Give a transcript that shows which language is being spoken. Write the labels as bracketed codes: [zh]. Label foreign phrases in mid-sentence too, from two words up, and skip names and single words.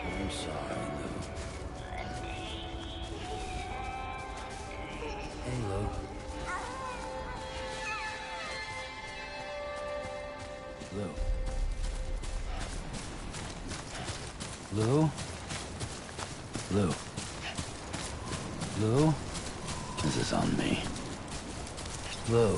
[en] sorry, Lou. Hey, Lou. Lou? Lou? Lou? Lou? This is on me. Lou?